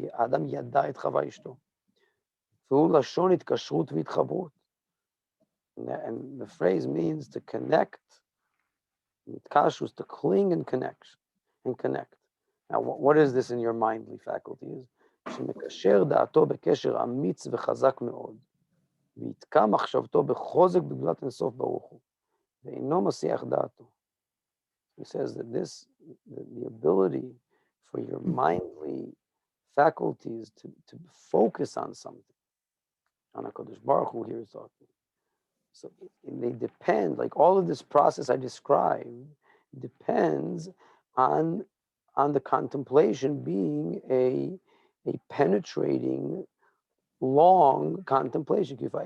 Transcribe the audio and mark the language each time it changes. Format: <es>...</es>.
<he>Adam yada et Chava ishto. V'hu lashon itkashrut v'itchabut.</he> <en>And the phrase means to connect. Itkashrut, to cling and connect. Now, what is this in your mindly faculties?</en> <he>שמקשר דעתו בקשר אמיץ וחזק מאוד, ויתקע מחשבתו בחוזק בגדולת אינסוף ברוך הוא, ואינו מסיח דעתו.</he> <en>He says that the ability for your mindly faculties to focus on something, on HaKadosh Baruch Hu here is talking. So they depend, like all of this process I described, depends on the contemplation being a penetrating, long contemplation.</en>